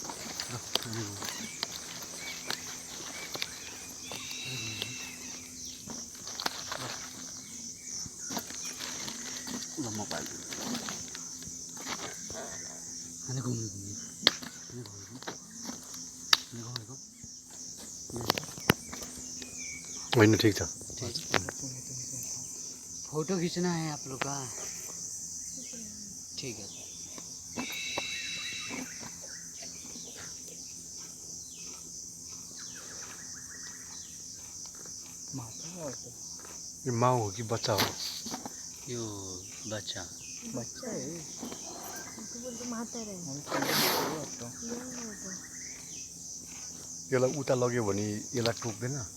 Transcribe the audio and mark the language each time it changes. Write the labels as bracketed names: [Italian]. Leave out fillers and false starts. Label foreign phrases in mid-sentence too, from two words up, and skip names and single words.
[Nepali] ल म पाल्छु अनि घुम्नु होइन ठीक छ [Hindi] फोटो खींचना है आप लोग का ठीक है [Nepali] यो माउ हो कि बच्चा हो यो बच्चा [Hindi] बच्चा है [Nepali] यसलाई उता लग्यो भने यसलाई टोक्दैन